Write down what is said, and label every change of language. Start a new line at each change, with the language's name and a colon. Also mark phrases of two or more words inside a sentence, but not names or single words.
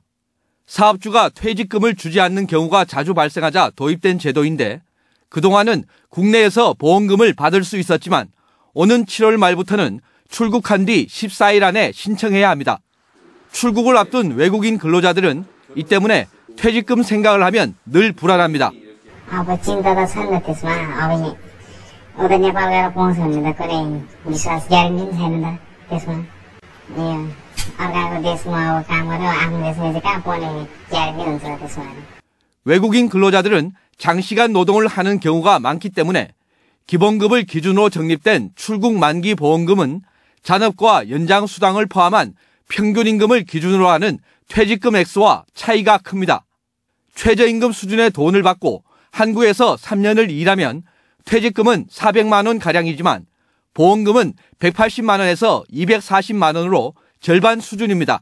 Korean: 사업주가 퇴직금을 주지 않는 경우가 자주 발생하자 도입된 제도인데 그동안은 국내에서 보험금을 받을 수 있었지만 오는 7월 말부터는 출국한 뒤 14일 안에 신청해야 합니다. 출국을 앞둔 외국인 근로자들은 이 때문에 퇴직금 생각을 하면 늘 불안합니다.
Nepali: अब चिन्ता त छ नि त त्यसमा अब उता नेपाल गएर पाउँछ भने त कुनै विश्वास ग्यारेन्टी पनि छैन त त्यसमा यो अर्काको देशमा अब काम गरेर आफ्नो देशमा चाहिँ कहाँ पाउने ग्यारेन्टी हुन्छ त्यसमा.
Korean: 외국인 근로자들은 장시간 노동을 하는 경우가 많기 때문에 기본급을 기준으로 적립된 출국 만기 보험금은 잔업과 연장 수당을 포함한 평균 임금을 기준으로 하는 퇴직금 액수와 차이가 큽니다. 최저임금 수준의 돈을 받고 한국에서 3년을 일하면 퇴직금은 400만 원 가량이지만 보험금은 180만 원에서 240만 원으로 절반 수준입니다.